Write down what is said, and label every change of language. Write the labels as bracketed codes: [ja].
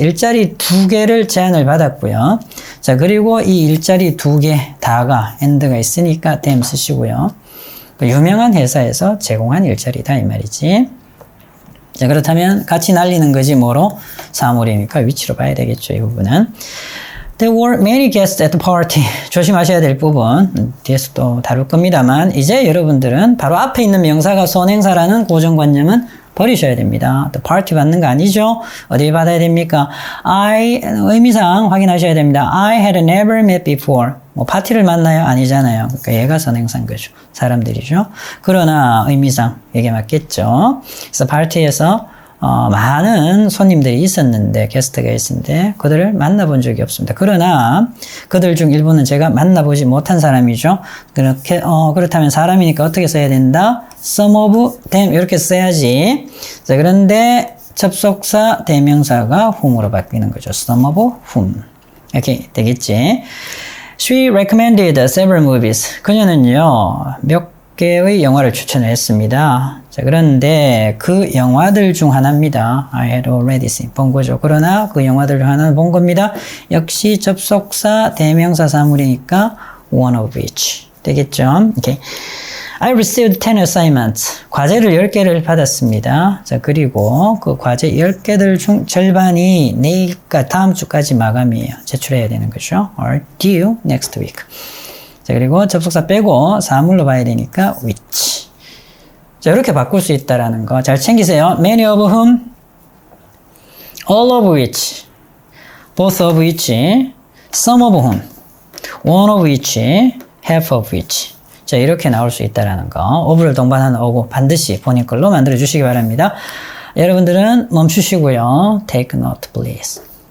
[ko] 일자리 2개를 제안을 받았고요. 자, 그리고 이 일자리 2개 다가 and가 있으니까 them 쓰시고요. 유명한 회사에서 제공한 일자리다 이 말이지. 자, 그렇다면 같이 날리는 거지 뭐로? 사물이니까 위치로 봐야 되겠죠. 이 부분은. [en] There were many guests at the party. [ko] 조심하셔야 될 부분 뒤에서 또 다룰 겁니다만 이제 여러분들은 바로 앞에 있는 명사가 선행사라는 고정관념은 버리셔야 됩니다. 또 party 받는 거 아니죠? 어디에 받아야 됩니까? 의미상 확인하셔야 됩니다. [en] I had never met before. [ko] 뭐 파티를 만나요? 아니잖아요. 그러니까 얘가 선행사인 거죠. 사람들이죠. 그러나 의미상 이게 맞겠죠. 그래서 파티에서 많은 손님들이 있었는데 게스트가 있었는데 그들을 만나본 적이 없습니다. 그러나 그들 중 일부는 제가 만나보지 못한 사람이죠. 그렇다면 사람이니까 어떻게 써야 된다? [en] Some of them [ko] 이렇게 써야지. 자, 그런데 접속사 대명사가 whom으로 바뀌는 거죠. [en] Some of whom [ko] 이렇게 되겠지. [en] She recommended several movies. [ko] 그녀는요 몇 개의 영화를 추천을 했습니다. 자, 그런데 그 영화들 중 하나입니다. [en] I had already seen. [ko] 본 거죠. 그러나 그 영화들 중 하나는 본 겁니다. 역시 접속사 대명사 사물이니까 [en] one of which [ko] 되겠죠. [en] Okay. I received 10 assignments. [ko] 과제를 10개를 받았습니다. 자, 그리고 그 과제 10개들 중 절반이 내일까 다음 주까지 마감이에요. 제출해야 되는 거죠. [en] Or due next week. [ko] 자, 그리고 접속사 빼고 사물로 봐야 되니까 which. 자, 이렇게 바꿀 수 있다라는 거 잘 챙기세요. [en] Many of whom, all of which, both of which, some of whom, one of which, half of which. [ko] 자, 이렇게 나올 수 있다라는 거. of를 동반하는 어구 반드시 본인 걸로 만들어 주시기 바랍니다. 여러분들은 멈추시고요. [en] Take note, please.